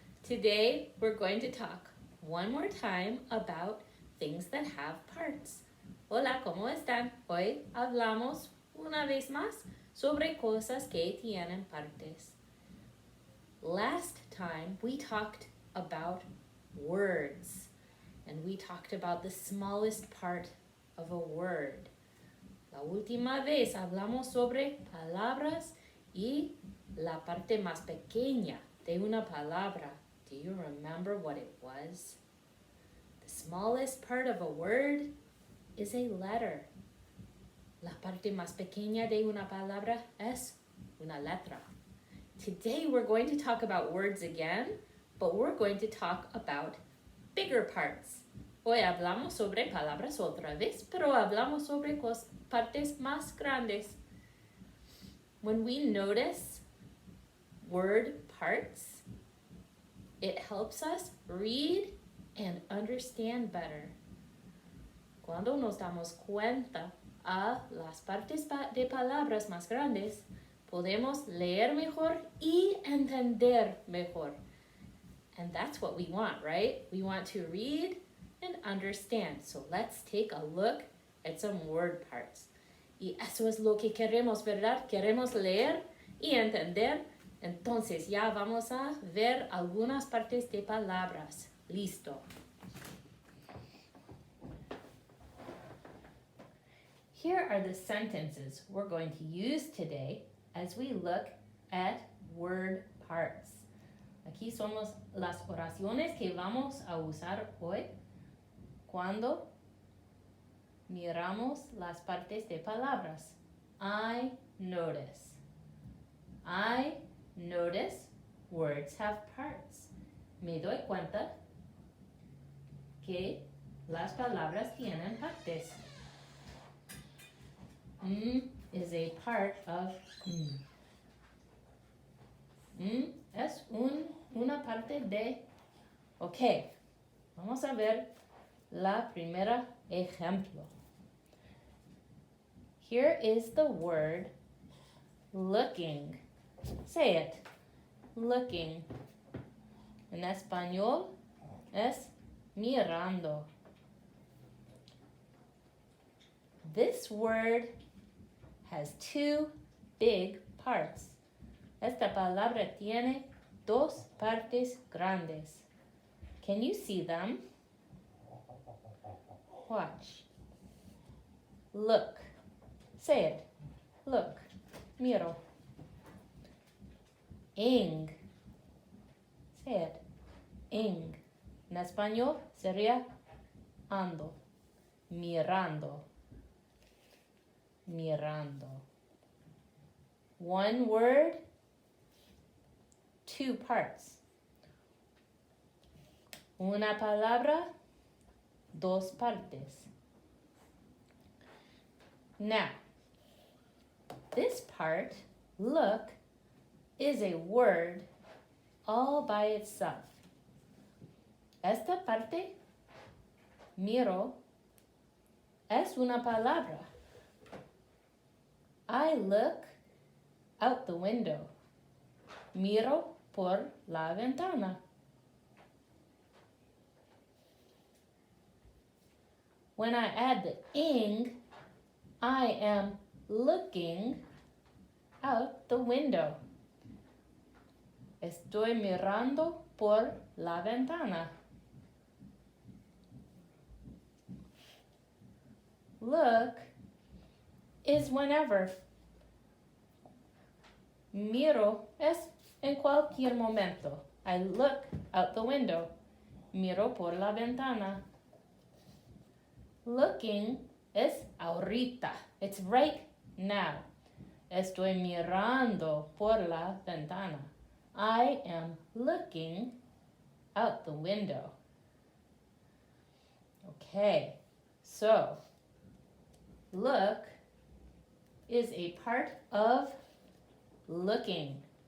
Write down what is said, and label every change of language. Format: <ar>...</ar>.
<en>Today we're going to talk one more time about things that have parts.</en> <es>Hola, ¿cómo están? Hoy hablamos una vez más sobre cosas que tienen partes.</es> <en>Last time we talked about words and we talked about the smallest part of a word.</en> <es>La última vez hablamos sobre palabras y la parte más pequeña de una palabra.</es> <en>Do you remember what it was? The smallest part of a word is a letter.</en> <es>La parte más pequeña de una palabra es una letra.</es> <en>Today we're going to talk about words again, but we're going to talk about bigger parts.</en> <es>Hoy hablamos sobre palabras otra vez, pero hablamos sobre partes más grandes.</es> <en>When we notice word parts, it helps us read and understand better.</en> <es>Cuando nos damos cuenta a las partes de palabras más grandes, podemos leer mejor y entender mejor.</es> <en>And that's what we want, right? We want to read and understand. So let's take a look at some word parts.</en> <es>Y eso es lo que queremos, ¿verdad? Queremos leer y entender. Entonces ya vamos a ver algunas partes de palabras. Listo.</es> <en>Here are the sentences we're going to use today as we look at word parts.</en> <es>Aquí son las oraciones que vamos a usar hoy cuando miramos las partes de palabras.</es> <en>I notice. I notice words have parts.</en> <es>Me doy cuenta que las palabras tienen partes.</es> <en>Is a part of</en> <es>es una parte de. Ok, vamos a ver la primera ejemplo.</es> <en>Here is the word looking. Say it. Looking.</en> <es>En español es mirando.</es> <en>This word has two big parts.</en> <es>Esta palabra tiene dos partes grandes.</es> <en>Can you see them? Watch. Look. Say it. Look. Miro. Ing. Say it. Ing.</en> <es>En español sería ando. Mirando. Mirando.</es> <en>One word, two parts.</en> <es>Una palabra, dos partes.</es> <en>Now, this part, look, is a word all by itself.</en> <es>Esta parte, miro, es una palabra.</es> <en>I look out the window.</en> <es>Miro por la ventana.</es> <en>When I add the ing, I am looking out the window.</en> <es>Estoy mirando por la ventana.</es> <en>Look is whenever.</en> <es>Miro es en cualquier momento.</es> <en>I look out the window.</en> <es>Miro por la ventana.</es> <en>Looking</en> <es>es ahorita.</es> <en>It's right now.</en> <es>Estoy mirando por la ventana.</es> <en>I am looking out the window. Okay, so look is a part of looking.</en>